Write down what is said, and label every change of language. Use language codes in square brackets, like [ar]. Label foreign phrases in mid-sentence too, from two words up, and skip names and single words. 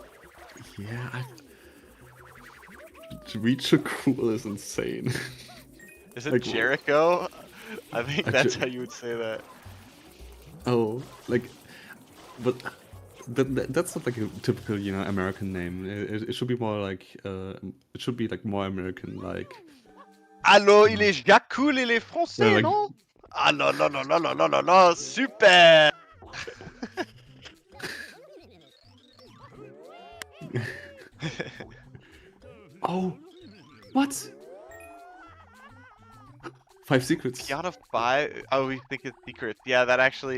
[en] Yeah, Jcool is insane. Is it like, Jericho? I think that's how you would say that. Oh, like, but that's not like a typical, American name. It should be more like, it should be like more American, like. [fr] Alors, il est Jcool, il est français, [en] like, [fr] non? Ah non, non, non, non, non, non, non, non, super! [en] Oh, what? 5 secrets. Piata 5? Oh, we think it's secrets. Yeah, that actually...